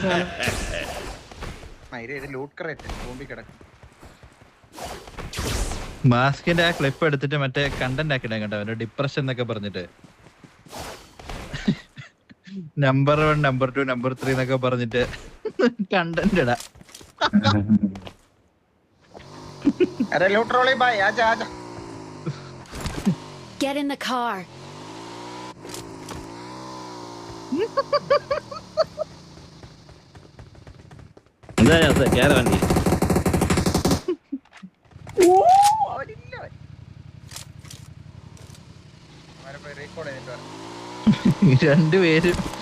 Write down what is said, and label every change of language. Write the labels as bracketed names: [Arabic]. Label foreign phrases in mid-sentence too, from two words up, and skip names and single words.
[Malayalam] ലൂട്ട് ക്രേറ്റ് ബോംബി കിടക്കും. മാസ്കിന്റെ ആ ക്ലിപ്പ് എടുത്തിട്ട് മറ്റേ കണ്ടന്റ് ആക്കിടാൻ കേട്ടോ, അവന്റെ ഡിപ്രഷൻ എന്നൊക്കെ പറഞ്ഞിട്ട് നമ്പർ 1 നമ്പർ 2 നമ്പർ 3 എന്നൊക്കെ പറഞ്ഞിട്ട് കണ്ടന്റ് ഇടാ. [Hindi] अरे लूट रोली भाई आजा आजा [English] Get in the car. [Malayalam] എന്താ കേറ വണ്ടി. രണ്ടുപേരും